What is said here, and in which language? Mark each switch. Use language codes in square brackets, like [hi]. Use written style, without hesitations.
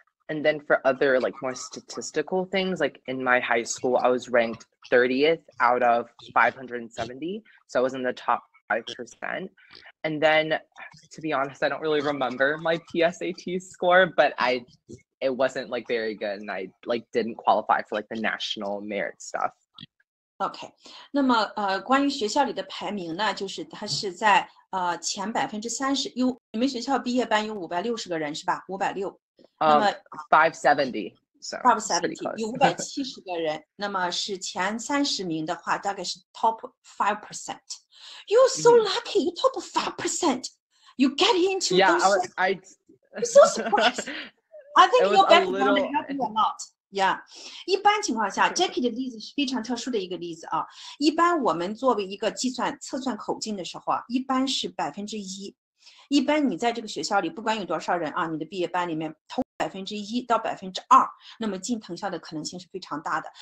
[en] And then for other like more statistical things, like in my high school, I was ranked 30th out of 570. So I was in the top 5%. And then to be honest, I don't really remember my PSAT score, but it wasn't like very good. And I like didn't qualify for like the national merit stuff. [zh] OK， 那么关于学校里的排名呢，就是它是在前30%，你们学校毕业班有560个人是吧？560。那么 570，有570个人，那么是前30名的话，大概是 top 5%。 [en] You're so lucky, you top 5%. You get into those. I'm so surprised. I think your background helped you a lot. [zh] Yeah， 一般情况下 ，Jacky 的例子是非常特殊的一个例子啊。一般我们作为一个测算口径的时候啊，一般是1%。一般你在这个学校里，不管有多少人啊，你的毕业班里面投1%到2%，那么进藤校的可能性是非常大的。